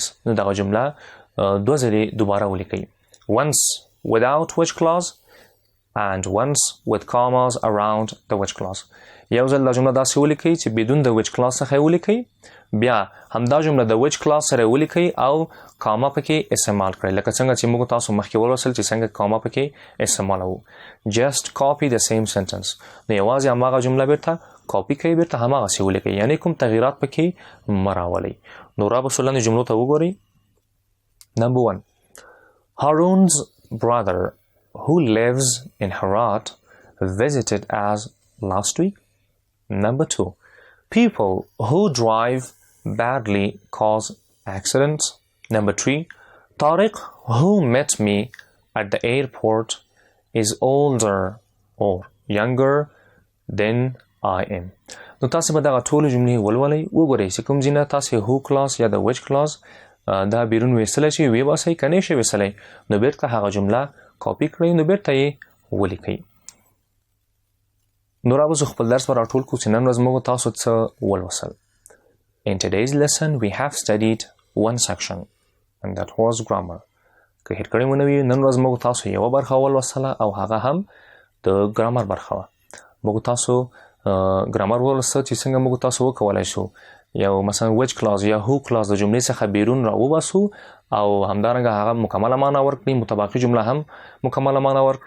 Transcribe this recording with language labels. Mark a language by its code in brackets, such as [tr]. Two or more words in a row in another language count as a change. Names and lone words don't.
[ps] نو دغه جمله دوه ځلې دوباره ولیکئ. [en] Once without which clause and once with commas around the which clause. [ps] یو ځل دا جمله داسې ولیکئ چې بدون د [en] which clause [ps] څخه یې ولیکئ. بیا همدا جمله د [en] which clause [ps] سره یې ولیکئ او کاما پکې استعمال کړئ. لکه څنګه چې موږ تاسو مخکې ولوستل چې څنګه کاما پکې استعمالوو. [en] Just copy the same sentence. [ps] نو یوازې هماغه جمله بیرته کاپي کړئ، بیرته هماغسې ولیکئ. یعنې کوم تغییرات پکې مه راولئ. نو رابسو لاندې جملو ته وګورئ. [en] Number 1. Harun's brother who lives in Herat visited us last week. Number 2. People who drive badly cause accidents. Number 3. Tariq who met me at the airport is older or younger than I am. [ps] نو تاسې به دغه ټولې جملې ولولئ. وګورئ چې کوم ځینه تاسې [en] who clause [ps] یا د [en] which clause [ps] دا بیرون ویستلی شي ویباسئ، که نه شي ویستلی نو بیرته هغه جمله کاپي کړئ نو بیرته یې ولیکئ. نو راوځو خپل درس به راټول کړو چې نن ورځ موږ تاسو څه ولوستل. [en] In today's lesson we have studied one section and that was grammar. [ps] که هېر کړی مو نه وي نن ورځ موږ تاسو یوه برخه ولوستله او هغه هم د ګرامر برخه وه. موږ تاسو ګرامر ولوسته چې څنګه موږ تاسو وکولی شو یو مثلا [en] which clause [ps] یا [en] who clause [ps] د جملې څخه بیرون راوباسو او همدارنګه هغه مکمله معنا ورکړي، متباقي جمله هم مکمله معنا ورکړي.